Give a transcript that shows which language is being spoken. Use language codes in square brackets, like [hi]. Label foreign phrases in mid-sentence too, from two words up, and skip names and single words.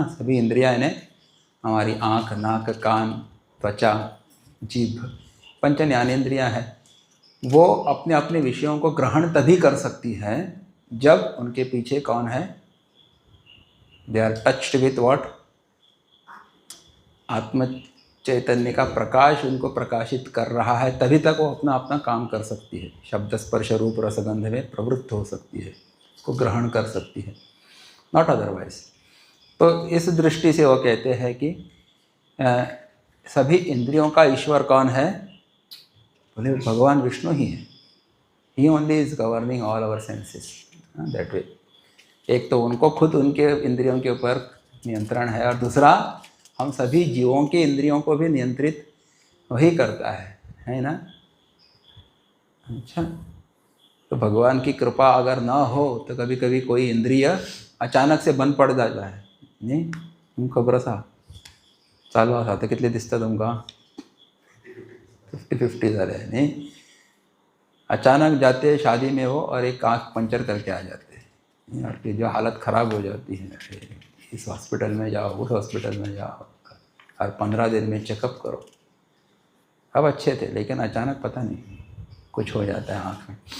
[hi] सभी इंद्रियां, इन्हें हमारी आँख, नाक, कान, त्वचा, जीभ, पंच ज्ञानेंद्रियाँ हैं, वो अपने अपने विषयों को ग्रहण तभी कर सकती हैं जब उनके पीछे कौन है, [en] they are touched with what, [hi] आत्म चैतन्य का प्रकाश उनको प्रकाशित कर रहा है, तभी तक वो अपना अपना काम कर सकती है, शब्द स्पर्श रूप रसगंध में प्रवृत्त हो सकती है, उसको ग्रहण कर सकती है, [en] not otherwise. [hi] तो इस दृष्टि से वो कहते हैं कि सभी इंद्रियों का ईश्वर कौन है, बोले भगवान विष्णु ही है, [en] he only is governing all our senses that way. [hi] एक तो उनको खुद उनके इंद्रियों के ऊपर नियंत्रण है, और दूसरा हम सभी जीवों के इंद्रियों को भी नियंत्रित वही करता है ना। अच्छा, तो भगवान की कृपा अगर ना हो तो कभी कभी कोई इंद्रिय अचानक से बंद पड़ जाता है, नहीं [kok] तुम खबर असा चालू असा तर कितले दिसता तुमका 50-50 झाले नहीं, [hi] अचानक जाते शादी में हो और एक आँख पंचर करके आ जाते हैं, और फिर जो हालत ख़राब हो जाती है, इस हॉस्पिटल में जाओ उस हॉस्पिटल में जाओ, हर 15 दिन में चेकअप करो। अब अच्छे थे लेकिन अचानक पता नहीं कुछ हो जाता है आँख में।